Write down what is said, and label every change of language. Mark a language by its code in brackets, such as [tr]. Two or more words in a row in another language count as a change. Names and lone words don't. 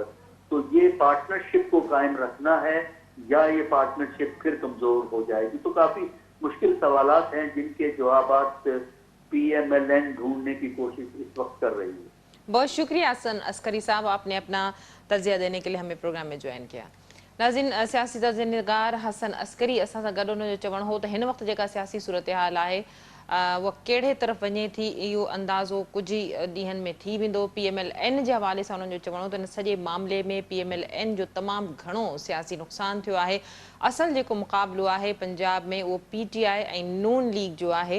[ur] تو یہ پارٹنرشپ کو قائم رکھنا ہے یا یہ پارٹنرشپ پھر کمزور ہو جائے گی. تو کافی مشکل سوالات ہیں جن کے جوابات پی ایم ایل این ڈھونڈنے کی کوشش اس وقت کر رہی ہے. بہت شکریہ حسن عسکری صاحب, آپ نے اپنا تجزیہ دینے کے لیے ہمیں پروگرام میں جوائن کیا. [sd] ناظرین, سیاسی تجزیہ نگار حسن عسکری اساں سان گڏ جو چवणु हो त हिन वक़्तु जेका सियासी सूरतहाल आहे वो कहिड़े तरफ़ वञे थी इहो अंदाज़ो कुझु ई ॾींहंनि में थी वेंदो. PMLN जे हवाले सां उन्हनि जो चवणो हो त हिन सॼे मामले में PMLN जो तमामु घणो सियासी नुक़सानु थियो आहे. असल जेको मुक़ाबिलो आहे पंजाब में उहो PTI ऐं नून लीग जो आहे.